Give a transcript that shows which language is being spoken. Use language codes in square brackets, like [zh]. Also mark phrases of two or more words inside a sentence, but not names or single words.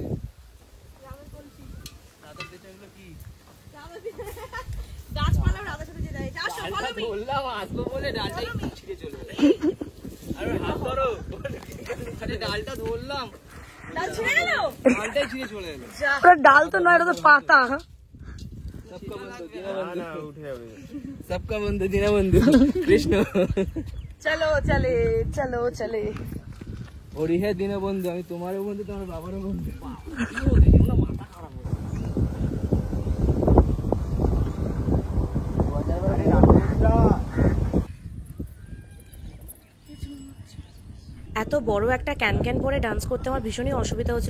[bn] রামের কলসি দাদার পেছনে কি গাছপালা রাধার সাথে যে যায়। আসো [en] follow me. [bn] বললাম আসবো বলে ডালটাই ছিঁড়ে চলে গেল। আরে হাত ধরো, আরে ডালটা ধরলাম, ডাল ছিঁড়ে গেল, ডালটাই ছিঁড়ে চলে গেল। পুরো ডাল তো নয়, এটা তো পাতা। [hi] सबका बंधु दीना बंधु कृष्ण। [bn] চলে [hi] और यह दीना बंधु, [bn] আমি তোমারও বন্ধু তোমার বাবারও বন্ধু। এত বড় একটা ক্যান পরে ডান্স করতে আমার ভীষণই অসুবিধা হচ্ছিল।